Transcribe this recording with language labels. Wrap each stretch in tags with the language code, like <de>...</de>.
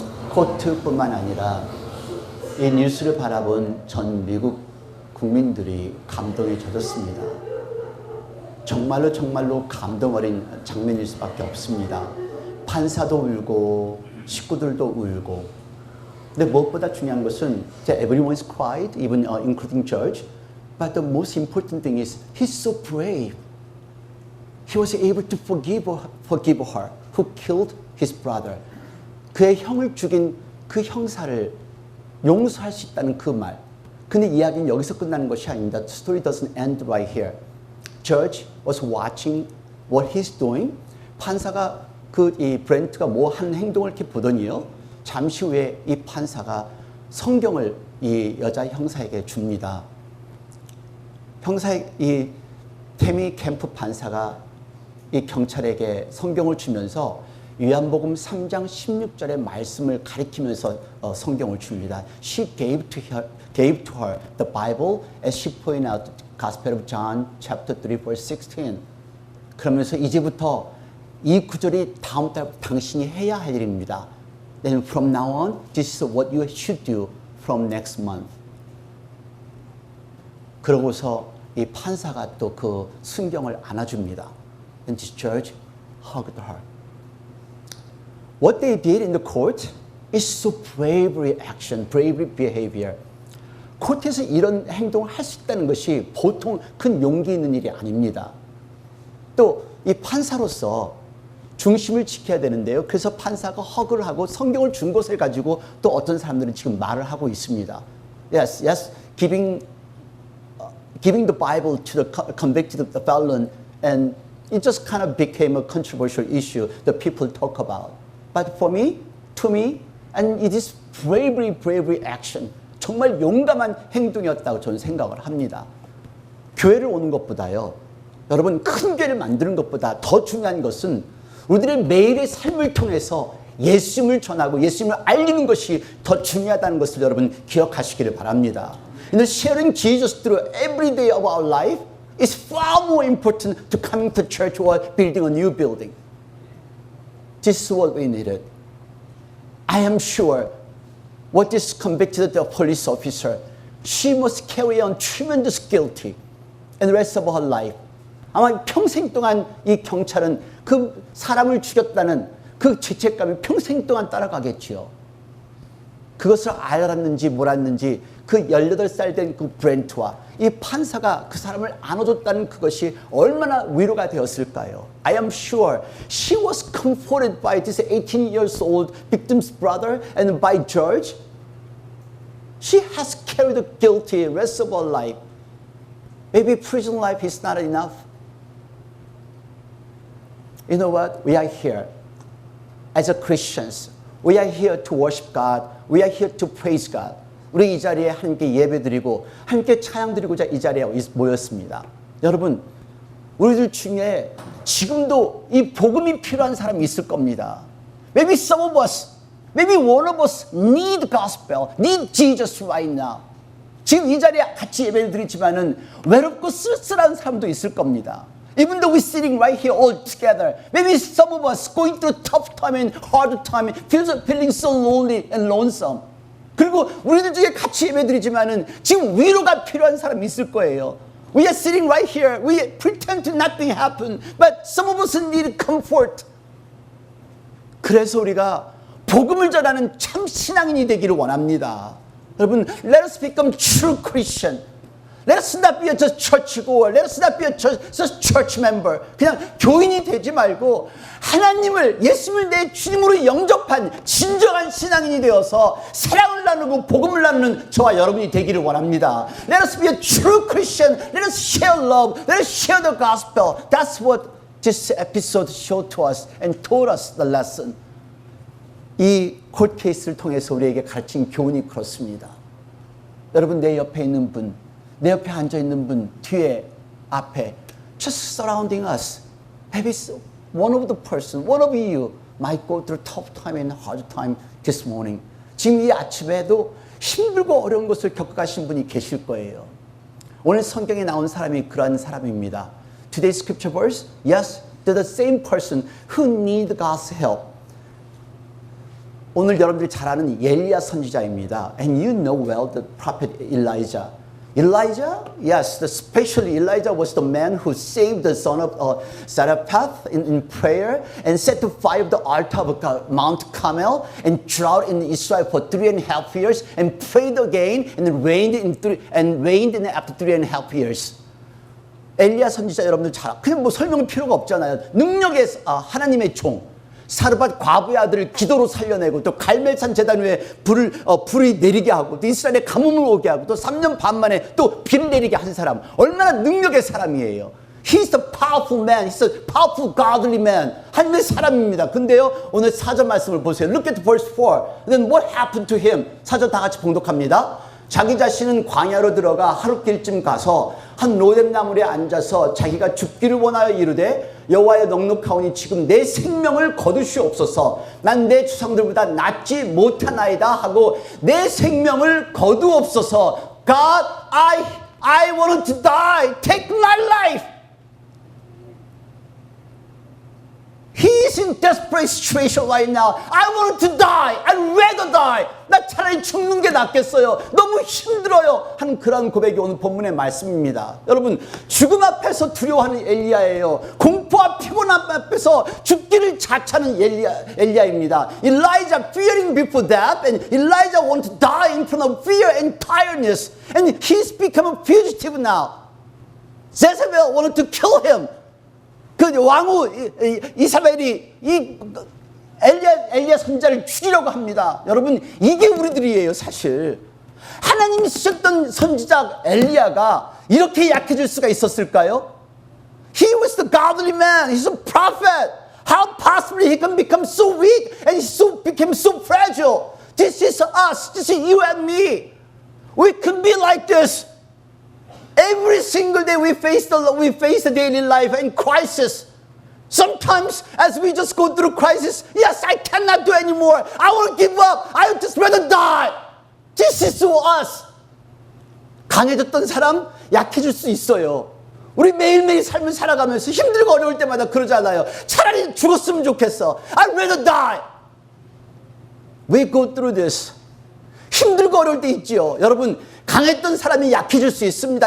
<ko>코트뿐만 아니라 이 뉴스를 바라본 전 미국 국민들이 감동에 젖었습니다. 정말로 감동 어린 장면일 수밖에 없습니다. 판사도 울고 식구들도 울고. 근데 무엇보다 중요한 것은</ko> <en>everyone's cried, even including judge. But the most important thing is he's so brave. He was able to forgive her who killed his brother.</en> <ko>그의 형을 죽인 그 형사를 용서할 수 있다는 그 말. 근데 이야기는 여기서 끝나는 것이 아닙니다.</ko> <en>The story doesn't end right here. Judge was watching what he's doing.</en> <ko>판사가 이 브렌트가 뭐 하는 행동을 이렇게 보더니요. 잠시 후에 이 판사가 성경을 이 여자 형사에게 줍니다. 이 태미 캠프 판사가 이 경찰에게 성경을 주면서 요한복음 3장 16절의 말씀을 가리키면서 성경을 줍니다.</ko> <en>She gave to her the Bible as she pointed out the Gospel of John chapter 3 verse 16.</en> <ko>그러면서 이제부터 이 구절이 다음 달부터 당신이 해야 할 일입니다.</ko> <en>Then from now on, this is what you should do from next month.</en> <ko>그러고서 이 판사가 또 그 순경을 안아줍니다.</ko> <en>And this judge hugged her. What they did in the court is so bravery action, bravery behavior.</en> <ko>코트에서 이런 행동을 할 수 있다는 것이 보통 큰 용기 있는 일이 아닙니다. 또 이 판사로서 중심을 지켜야 되는데요. 그래서 판사가 허그를 하고 성경을 준 것을 가지고 또 어떤 사람들은 지금 말을 하고 있습니다.</ko> <en>Yes, giving the Bible to the convicted felon, and it just kind of became a controversial issue that people talk about. But for me, to me, and it is bravery action.</en> <ko>정말 용감한 행동이었다고 저는 생각을 합니다. 교회를 오는 것보다요. 여러분, 큰 교회를 만드는 것보다 더 중요한 것은 우리들의 매일의 삶을 통해서 예수님을 전하고 예수님을 알리는 것이 더 중요하다는 것을 여러분 기억하시기를 바랍니다.</ko> <en>Sharing Jesus through every day of our life is far more important to coming to church or building a new building. This is what we needed. I am sure what this convicted police officer, she must carry on tremendous guilty in the rest of her life.</en> <ko>아마 평생 동안 이 경찰은 그 사람을 죽였다는 그 죄책감이 평생 동안 따라가겠지요. 그것을 알았는지 몰랐는지 그 18살 된 그 브렌트와 이 판사가 그 사람을 안아줬다는 그것이 얼마나 위로가 되었을까요?</ko> <en>I am sure she was comforted by this 18 years old victim's brother and by George. She has carried the guilty rest of her life. Maybe prison life is not enough. You know what? We are here as a Christians, we are here to worship God. We are here to praise God.</en> <ko>우리 이 자리에 함께 예배드리고 함께 찬양드리고자 이 자리에 모였습니다. 여러분, 우리들 중에 지금도 이 복음이 필요한 사람이 있을 겁니다.</ko> <en>Maybe some of us, maybe one of us need gospel, need Jesus right now.</en> <ko>지금 이 자리에 같이 예배를 드리지만은 외롭고 쓸쓸한 사람도 있을 겁니다.</ko> <en>Even though we're sitting right here all together, maybe some of us going through tough time and hard time, feeling so lonely and lonesome.</en> <ko>그리고 우리들 중에 같이 예배드리지만은 지금 위로가 필요한 사람이 있을 거예요.</ko> <en>We are sitting right here. We pretend to nothing happen, but some of us need comfort.</en> <ko>그래서 우리가 복음을 전하는 참 신앙인이 되기를 원합니다.</ko> <en>여러분, let us become true Christian. Let us not be just churchgoer. Let us not be just church member.</en> <ko>그냥 교인이 되지 말고 하나님을, 예수님을 내 주님으로 영접한 진정한 신앙인이 되어서 사랑을 나누고 복음을 나누는 저와 여러분이 되기를 원합니다.</ko> <en>Let us be a true Christian. Let us share love. Let us share the gospel. That's what this episode showed to us and told us the lesson.</en> <ko>이 콜 케이스를 통해서 우리에게 가르친 교훈이 그렇습니다. 여러분, 내 옆에 있는 분, 내 옆에 앉아있는 분, 뒤에, 앞에,</ko> <en>just surrounding us. Maybe one of the person, one of you might go through tough time and hard time this morning.</en> <ko>지금 이 아침에도 힘들고 어려운 것을 겪어가신 분이 계실 거예요. 오늘 성경에 나온 사람이 그러한 사람입니다.</ko> <en>Today's scripture verse, yes, they're the same person who need God's help.</en> <ko>오늘 여러분들이 잘 아는 엘리야 선지자입니다.</ko> <en>And you know well the prophet Elijah. Elijah, yes, especially Elijah was the man who saved the son of Zarephath in prayer and set to fire the altar of Mount Carmel and drought in Israel for 3.5 years and prayed again and reigned in after 3.5 years.</en> <ko>엘리야 선지자 여러분들 잘 그냥 뭐 설명이 필요가 없잖아요. 능력의 하나님의 종. 사르밧 과부의 아들을 기도로 살려내고 또 갈멜산 제단 위에 불이 내리게 하고 또 이스라엘에 가뭄을 오게 하고 또 3년 반 만에 또 비를 내리게 한 사람. 얼마나 능력의 사람이에요.</ko> <en>He's a powerful man. He's a powerful godly man.</en> <ko>하나님의 사람입니다. 근데요, 오늘 사전 말씀을 보세요.</ko> <en>Look at verse 4. Then what happened to him?</en> <ko>사전 다 같이 봉독합니다. 자기 자신은 광야로 들어가 하룻길쯤 가서 한 로뎀나무에 앉아서 자기가 죽기를 원하여 이르되 여호와여 넉넉하오니 지금 내 생명을 거두시옵소서. 난 내 주상들보다 낫지 못하나이다 하고 내 생명을 거두옵소서.</ko> <en>God, I want to die. Take my life. He is in desperate situation right now. I want to die. I'd rather die.</en> <ko>나 차라리 죽는 게 낫겠어요. 너무 힘들어요. 하는 그런 고백이 오늘 본문의 말씀입니다. 여러분, 죽음 앞에서 두려워하는 엘리야예요. 공포와 피곤함 앞에서 죽기를 자처하는 엘리야입니다.</ko> <en>Elijah fearing before death, and Elijah want to die in front of fear and tiredness, and he's become a fugitive now. Jezebel wanted to kill him.</en> <ko>그 왕후 이사벨이 이 엘리야 선지자를 죽이려고 합니다. 여러분, 이게 우리들이에요. 사실 하나님이 쓰셨던 선지자 엘리야가 이렇게 약해질 수가 있었을까요?</ko> <en>He was the godly man. He's a prophet. How possibly he can become so weak and became so fragile? This is us. This is you and me. We can be like this. Every single day we face the daily life and crisis. Sometimes as we just go through crisis, yes, I cannot do anymore. I want to give up. I would just rather die. This is to us.</en> <ko>강해졌던 사람 약해질 수 있어요. 우리 매일매일 삶을 살아가면서 힘들고 어려울 때마다 그러잖아요. 차라리 죽었으면 좋겠어.</ko> <en>I'd rather die. We go through this.</en> <ko>힘들고 어려울 때 있지요. 여러분, 강했던 사람이 약해질 수 있습니다.</ko>